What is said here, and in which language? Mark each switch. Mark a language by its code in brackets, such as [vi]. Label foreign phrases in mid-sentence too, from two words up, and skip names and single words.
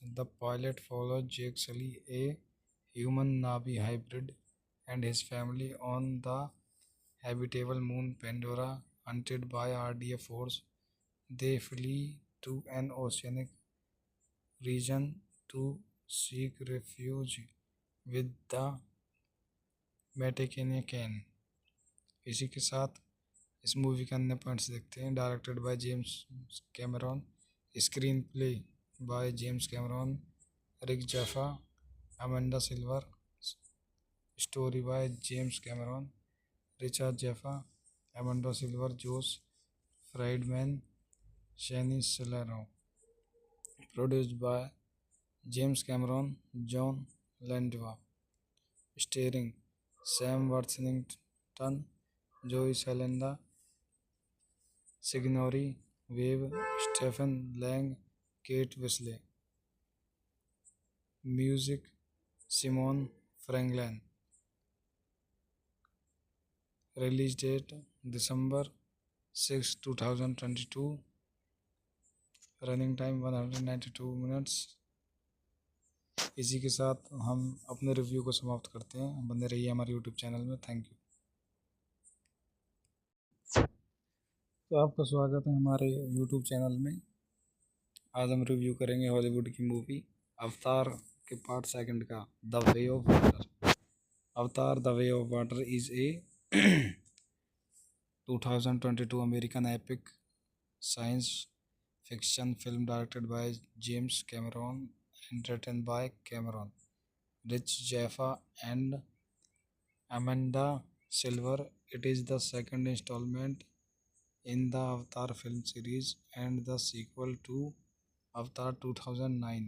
[en] The pilot follows Jake Sully, a human Navi hybrid, and his family on the habitable moon Pandora. Hunted by RDA force, they flee to an oceanic region to seek refuge with the Metakenyan. [hi] इसी के साथ इस मूवी के अन्य पॉइंट्स देखते हैं। [en] Directed by James Cameron, screenplay by James Cameron, Rick Jaffa, Amanda Silver, story by James Cameron, Richard Jaffa, Amanda Silver, Josh Friedman, Shane Salerno. Produced by James Cameron, Jon Landau. Starring Sam Worthington, Zoe Saldana, Sigourney Weaver, Stephen Lang, Kate Winslet. Music Simon Franglen. Release date December 6, 2022। Running time 192 minutes. [hi] इसी के साथ हम अपने रिव्यू को समाप्त करते हैं। बने रहिए हमारे यूट्यूब चैनल में। [en] Thank you. [hi] तो आपका स्वागत है हमारे यूट्यूब चैनल में। आज हम रिव्यू करेंगे हॉलीवुड की मूवी अवतार के [en] part second [hi] का, द वे ऑफ वाटर। [en] Avatar The Way of Water is a 2022 American epic science fiction film directed by James Cameron and written by Cameron, Rich Jaffa, and Amanda Silver. It is the second installment in the Avatar film series and the sequel to Avatar 2009.